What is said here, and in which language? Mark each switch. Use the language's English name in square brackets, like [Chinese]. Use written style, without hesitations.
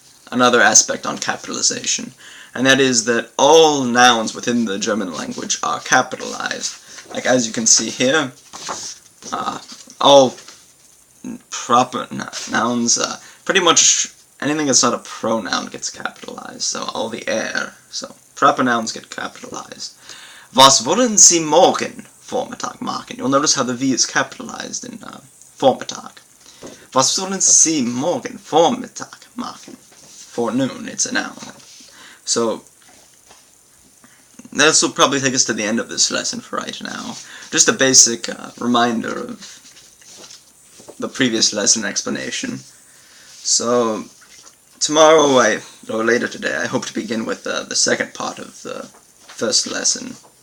[English] another aspect on capitalization, and that is that all nouns within the German language are capitalized. Like as you can see here, all proper nouns, pretty much anything that's not a pronoun gets capitalized, so all the so proper nouns get capitalized. [German] Was wollen Sie morgen Vormittag machen? [English] You'll notice how the V is capitalized in Vormittag. [German] Was wollen Sie morgen Vormittag machen? [English] Forenoon, it's a noun. So, this will probably take us to the end of this lesson for right now. Just a basic reminder of the previous lesson explanation. So, tomorrow, or later today, I hope to begin with the second part of the first lesson.